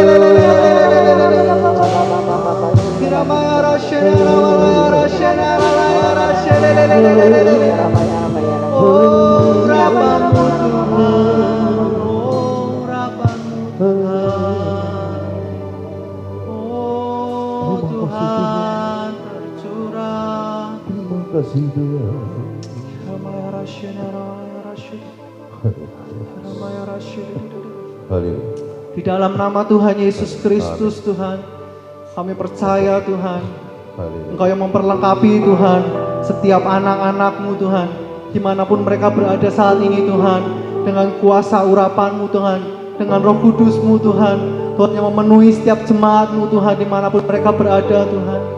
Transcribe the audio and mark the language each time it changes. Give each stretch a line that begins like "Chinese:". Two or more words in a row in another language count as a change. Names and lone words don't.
Indonesian: Tiramaya Rasyena Rawala Rasyena Rawala Rasyena oh rapamu Tuhan, oh rapamu Tuhan, oh Tuhan tercurah. Terima kasih Tuhan. Tiramaya Rasyena Rawala Rasyena Tiramaya Rasyena. Haleluya. Di dalam nama Tuhan Yesus Kristus Tuhan, kami percaya Tuhan, Haleluya. Engkau yang memperlengkapi Tuhan setiap anak-anak-Mu Tuhan, dimanapun mereka berada saat ini Tuhan, dengan kuasa urapan-Mu Tuhan, dengan Roh Kudus-Mu Tuhan, Tuhan yang memenuhi setiap jemaat-Mu Tuhan, dimanapun mereka berada Tuhan.